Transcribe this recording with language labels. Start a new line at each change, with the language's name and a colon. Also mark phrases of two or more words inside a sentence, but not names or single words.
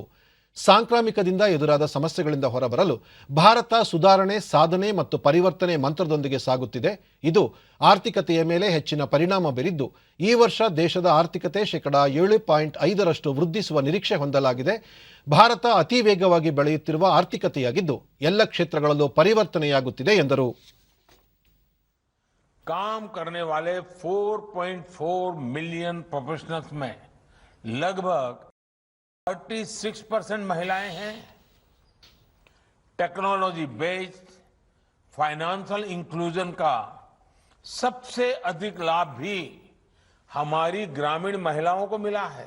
Kannada: ಸಾಂಕ್ರಾಮಿಕದಿಂದ ಎದುರಾದ ಸಮಸ್ಯೆಗಳಿಂದ ಹೊರಬರಲು ಭಾರತ ಸುಧಾರಣೆ, ಸಾಧನೆ ಮತ್ತು ಪರಿವರ್ತನೆ ಮಂತ್ರದೊಂದಿಗೆ ಸಾಗುತ್ತಿದೆ. ಇದು ಆರ್ಥಿಕತೆಯ ಮೇಲೆ ಹೆಚ್ಚಿನ ಪರಿಣಾಮ ಬೀರಿದ್ದು, ಈ ವರ್ಷ ದೇಶದ ಆರ್ಥಿಕತೆ 7.5% ವೃದ್ಧಿಸುವ ನಿರೀಕ್ಷೆ ಹೊಂದಲಾಗಿದೆ. ಭಾರತ ಅತಿ ವೇಗವಾಗಿ ಬೆಳೆಯುತ್ತಿರುವ ಆರ್ಥಿಕತೆಯಾಗಿದ್ದು, ಎಲ್ಲ ಕ್ಷೇತ್ರಗಳಲ್ಲೂ ಪರಿವರ್ತನೆಯಾಗುತ್ತಿದೆ ಎಂದರು.
Hindi: काम करने वाले 4.4
English: million professionals
Hindi: में लगभग 36% महिलाएं हैं.
English: technology based financial inclusion
Hindi: का सबसे अधिक लाभ भी हमारी ग्रामीण महिलाओं को मिला है.